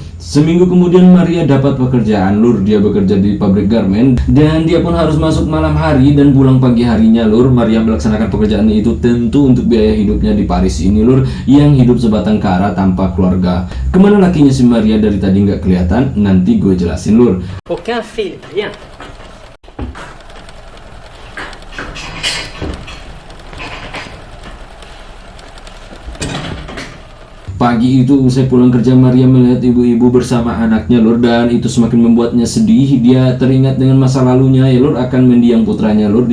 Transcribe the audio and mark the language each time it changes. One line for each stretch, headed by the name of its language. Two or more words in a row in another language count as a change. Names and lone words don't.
Indonesian: Seminggu kemudian Maria dapat pekerjaan lur. Dia bekerja di pabrik garment dan dia pun harus masuk malam hari dan pulang pagi harinya lur. Maria melaksanakan pekerjaannya itu tentu untuk biaya hidupnya di Paris ini lur, yang hidup sebatang kara tanpa keluarga. Kemana lakinya si Maria dari tadi nggak kelihatan? Nanti gue jelasin lur.
French: Aucun fil, rien.
Indonesian: Pagi itu usai pulang kerja, Maria melihat ibu-ibu bersama anaknya lur, dan itu semakin membuatnya sedih. Dia teringat dengan masa lalunya ya lur, akan mendiang putranya lur.